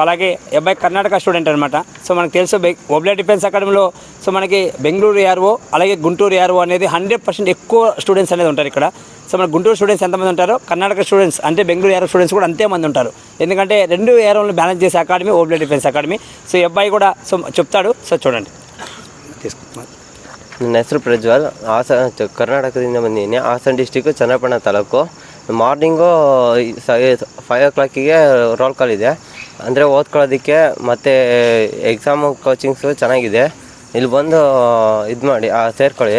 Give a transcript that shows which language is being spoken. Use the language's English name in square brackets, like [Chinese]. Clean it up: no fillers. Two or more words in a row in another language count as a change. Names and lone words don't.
[Telugu] అలాగే ఈ అబ్బాయి కర్ణాటక స్టూడెంట్ అనమాట. సో మనకు తెలుసు ఓబ్లే డిఫెన్స్ అకాడమీలో సో మనకి బెంగళూరు ఏఆర్ఓ అలాగే గుంటూరు ఏఆర్ఓ అనేది 100% ఎక్కువ స్టూడెంట్స్ అనేది ఉంటారు ఇక్కడ. సో మన గుంటూరు స్టూడెంట్స్ ఎంతమంది ఉంటారో కర్ణాటక స్టూడెంట్స్ అంటే బెంగళూరు ఏఆర్ఓ స్టూడెంట్స్ కూడా అంతే మంది ఉంటారు. ఎందుకంటే 2 ఏఆర్ఓలను బ్యాలెన్స్ చేసే అకాడమీ ఓబ్లే డిఫెన్స్ అకాడమీ. సో ఈ అబ్బాయి కూడా సో చెప్తాడు. సో చూడండి. [Kannada] ನನ್ನ ಹೆಸರು ಪ್ರಜ್ವಲ್. ಕರ್ನಾಟಕದಿಂದ ಬಂದಿದ್ದೀನಿ. ಹಾಸನ ಡಿಸ್ಟಿಕ್ಕು ಚನ್ನಪಟ್ಟಣ ತಾಲೂಕು. [English] morning 5 o'clock roll call [Kannada] ಇದೆ, ಅಂದರೆ ಓದ್ಕೊಳ್ಳೋದಕ್ಕೆ ಮತ್ತು [English] exam coachings [Kannada] ಚೆನ್ನಾಗಿದೆ. ಇಲ್ಲಿ ಬಂದು ಇದು ಮಾಡಿ ಸೇರ್ಕೊಳ್ಳಿ.